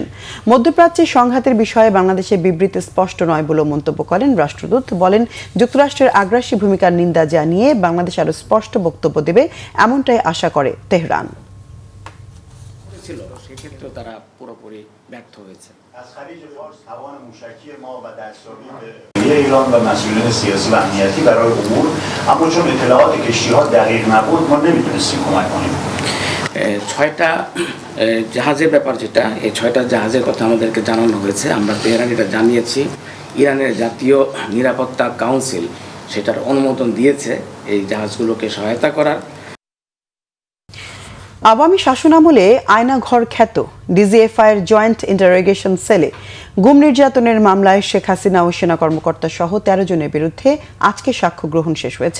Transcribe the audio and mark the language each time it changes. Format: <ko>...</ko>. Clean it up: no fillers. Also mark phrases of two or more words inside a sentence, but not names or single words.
<bn>মধ্যপ্রাচ্যে সংঘাতের বিষয়ে বাংলাদেশের বিবৃতি স্পষ্ট নয় বলে মন্তব্য করেন রাষ্ট্রদূত। বলেন, যুক্তরাষ্ট্রের আগ্রাসী ভূমিকার নিন্দা জানিয়ে বাংলাদেশ আরও স্পষ্ট বক্তব্য দেবে, এমনটাই আশা করে তেহরান। সেক্ষেত্রেও তারা পুরোপুরি ব্যর্থ হয়েছে।</bn> <fa>ایران و مسئولین سیاسی و امنیتی برای عبور، اما چون اطلاعات کشتی‌ها دقیق نبود ما نمیتونستیم کمک کنیم.</fa> <bn>6টা জাহাজের ব্যাপার যেটা, এই 6টা জাহাজের কথা আমাদেরকে জানানো হয়েছে। আমরা তেহরান এটা জানিয়েছি। ইরানের জাতীয় নিরাপত্তা কাউন্সিল সেটার অনুমোদন দিয়েছে এই জাহাজগুলোকে সহায়তা করার। আওয়ামী শাসনামলে আয়নাঘর খ্যাত ডিজিএফআই এর জয়েন্ট ইন্টারোগেশন সেলে গুম নির্যাতনের মামলায় শেখ হাসিনা ও সেনা কর্মকর্তা সহ 13 জনের বিরুদ্ধে আজকে সাক্ষ্য গ্রহণ শেষ হয়েছে।</bn>